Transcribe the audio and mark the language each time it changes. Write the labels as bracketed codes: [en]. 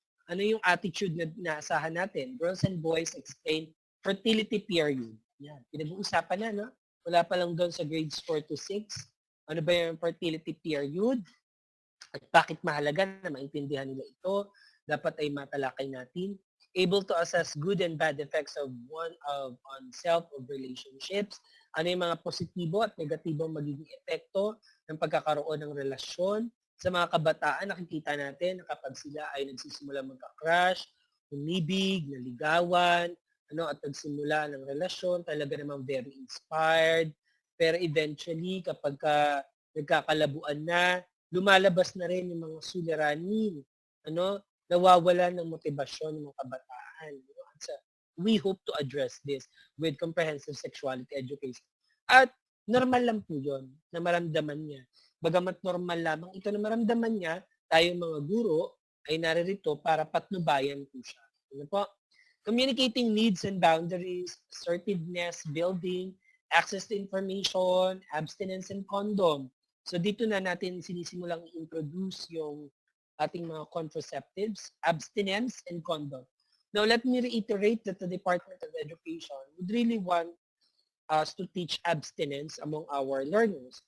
[tl] Ano yung attitude na naasahan natin? [en] Girls and boys explain fertility period. [tl] Yan. Pinag-uusapan na, no? Wala pa lang doon sa grades 4 to 6. Ano ba yung fertility period? At bakit mahalaga na maintindihan nila ito? Dapat ay matalakay natin. [en] Able to assess good and bad effects of on self of relationships. [tl] Ano yung mga positibo at negatibong magiging epekto ng pagkakaroon ng relasyon. Sa mga kabataan, nakikita natin na kapag sila ay nagsisimula magka-crush, umibig, naligawan, at nagsimula ng relasyon, talaga namang [en] very inspired. [tl] Pero eventually, kapag nagkakalabuan na, lumalabas na rin yung mga suliranin, nawawalan ng motibasyon ng mga kabataan. [en] So, we hope to address this with comprehensive sexuality education. [tl] At normal lang po yun na maramdaman niya. Bagamat normal lamang ito na maramdaman niya, tayong mga guro ay naririto para patnubayan po siya. Ano po? [en] Communicating needs and boundaries, assertiveness, building, access to information, abstinence and condom. [tl] So dito na natin sinisimulang i-introduce yung ating mga contraceptives, [en] abstinence and condom. Now let me reiterate that the Department of Education would really want us to teach abstinence among our learners.